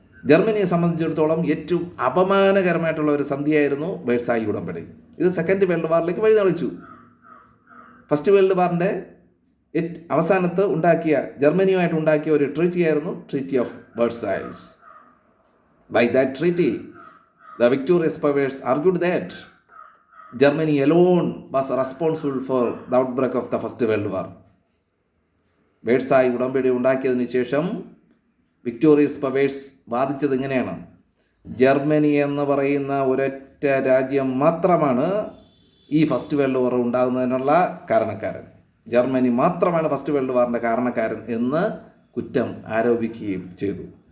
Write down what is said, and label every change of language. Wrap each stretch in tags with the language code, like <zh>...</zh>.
<ml>ജർമ്മനിയെ സംബന്ധിച്ചിടത്തോളം ഏറ്റവും അപമാനകരമായിട്ടുള്ള ഒരു സന്ധിയായിരുന്നു വേഴ്സായി ഉടമ്പടി. ഇത് സെക്കൻഡ് വേൾഡ് വാറിലേക്ക് വഴിതെളിച്ചു. ഫസ്റ്റ് വേൾഡ് വാറിൻ്റെ അവസാനത്ത് ജർമ്മനിയുമായിട്ട് ഉണ്ടാക്കിയ ഒരു ട്രീറ്റിയായിരുന്നു treaty of Versailles.</ml> <en>By that treaty, the victorious powers argued that Germany alone was responsible for the outbreak of the First World War.</en> <ml>വേഴ്സായി ഉടമ്പടി ഉണ്ടാക്കിയതിന് ശേഷം വിക്ടോറിയസ് പവേഴ്സ് വാദിച്ചത് ഇങ്ങനെയാണ്: ജർമ്മനി എന്ന് പറയുന്ന ഒരൊറ്റ രാജ്യം മാത്രമാണ് ഈ ഫസ്റ്റ് വേൾഡ് വാർ ഉണ്ടാകുന്നതിനുള്ള കാരണക്കാരൻ. ജർമ്മനി മാത്രമാണ് ഫസ്റ്റ് വേൾഡ് വാറിൻ്റെ കാരണക്കാരൻ എന്ന് കുറ്റം ആരോപിക്കുകയും ചെയ്തു.</ml>